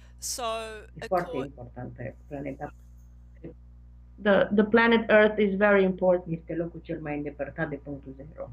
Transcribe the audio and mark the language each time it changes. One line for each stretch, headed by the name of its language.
English: So,
Romanian: e foarte importantă planeta.
English: The planet Earth is very important.
Romanian: Este locul cel mai îndepărtat de punctul zero.